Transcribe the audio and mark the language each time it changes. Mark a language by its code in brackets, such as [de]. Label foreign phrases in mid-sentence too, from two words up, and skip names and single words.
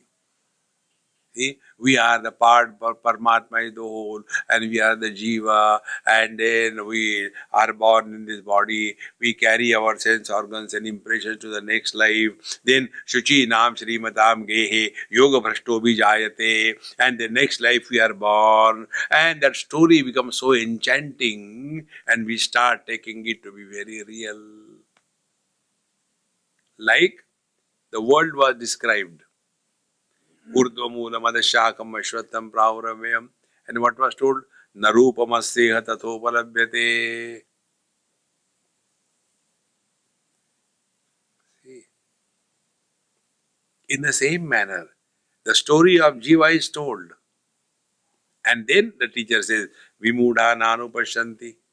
[en] See, we are the part, Paramatma is the whole, and we are the Jiva, and then we are born in this body, we carry our sense organs and impressions to the next life, then [sa] Shuchi Nam Srimatam Gehe, Yoga Bhrashto Bijayate, [en] and the next life we are born, and that story becomes so enchanting, and we start taking it to be very real. Like the world was described. [sa] Urdhvamulam adashakam ashwatam pravramyam. [en] And what was told? [sa] Narupamasseha tathopalabhyate. [en] See? In the same manner, the story of Jiva is told. And then the teacher says, [sa] Vimudha nanupashanti.